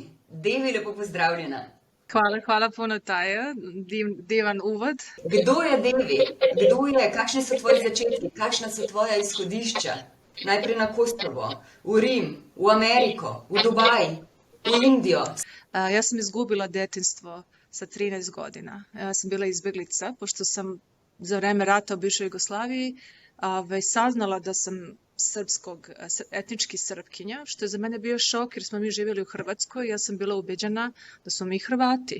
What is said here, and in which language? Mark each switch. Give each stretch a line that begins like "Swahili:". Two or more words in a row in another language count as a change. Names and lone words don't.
Slovenian: Devi, lepo pozdravljena.
Serbian: Hvala puno, Taja. Divan uvod.
Slovenian: Kdo je Devi? Kdo je? Kakšni so tvoji začetki? Kakšna so tvoja izhodišča? Najprej na Kosovo, v Rim, v Ameriko, v Dubaj, v Indijo.
Serbian: Ja sam izgubila detinjstvo sa 13 godina. Ja sam bila izbjeglica, pošto sam za vreme rata u bivšoj Jugoslaviji saznala da sam etnički Srpkinja, što je za mene bio šok jer smo mi živjeli u Hrvatskoj i ja sam bila ubeđena da smo mi Hrvati.